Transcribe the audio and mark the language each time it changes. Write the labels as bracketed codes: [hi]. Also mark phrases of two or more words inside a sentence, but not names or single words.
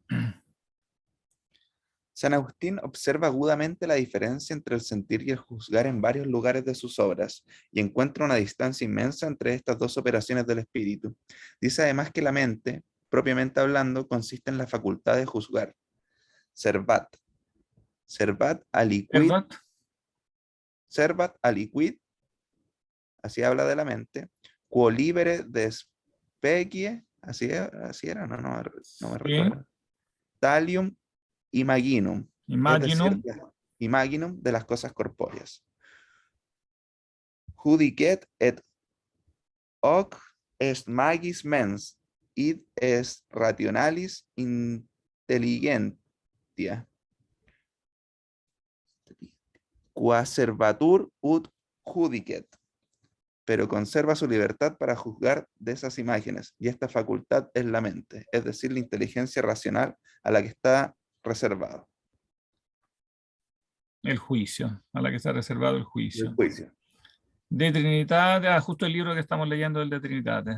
[es] San Agustín observa agudamente la diferencia entre el sentir y el juzgar en varios lugares de sus obras y encuentra una distancia inmensa entre estas dos operaciones del espíritu. Dice además que la mente, propiamente hablando, consiste en la facultad de juzgar. [la] Servat aliquid, [es] ¿Verdad? [la] servat aliquid [es] así habla de la mente, [la] quo libere specie, [es] así era, no me Sí, recuerdo. [la] Talium imaginum, [es] es decir, [la] imaginum, [es] imaginum de las cosas corpóreas. [la] Judicet et hoc est magis mens, id est rationalis intelligentia. Qua servatur ut judicet, [es] pero conserva su libertad para juzgar de esas imágenes, y esta facultad es la mente, es decir, la inteligencia racional a la que está reservado el juicio, a la que está reservado el el juicio. juicio. De Trinitate, justo el libro que estamos leyendo, el de Trinitate.